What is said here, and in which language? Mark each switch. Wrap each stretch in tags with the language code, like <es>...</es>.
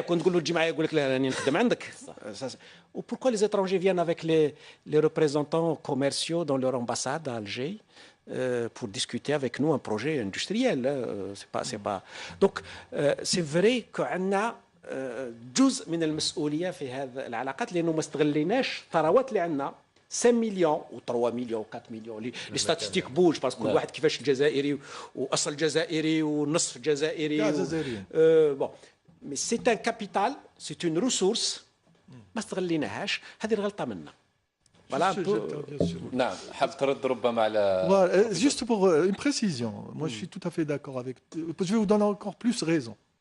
<ar>كنت تقول له تجي معايا يقول لك لا راني نخدم عندك.</ar> <fr>Pourquoi les étrangers viennent avec les représentants commerciaux dans leur ambassade à Alger pour discuter avec nous un projet industriel. C'est pas. Donc c'est vrai qu'</fr> <ar>عندنا جزء من المسؤولية في هذه العلاقات لأنه ما استغليناش الثروات اللي عندنا.</ar> <fr>5 millions ou 3 millions ou 4 millions. Les statistiques bougent parce que</fr> <ar>كل واحد كيفاش الجزائري وأصل جزائري ونصف جزائري.</ar> <fr>Bon, mais c'est un capital, c'est une ressource.</fr> <ar>ما استغليناهاش. هذه الغلطة منا.</ar> <fr>Voilà un peu.</fr> <ar>نعم حاب ترد ربما على.</ar> <fr>Juste pour une précision. Moi, je suis tout à fait d'accord avec. Je vais vous donner encore plus raison.</fr>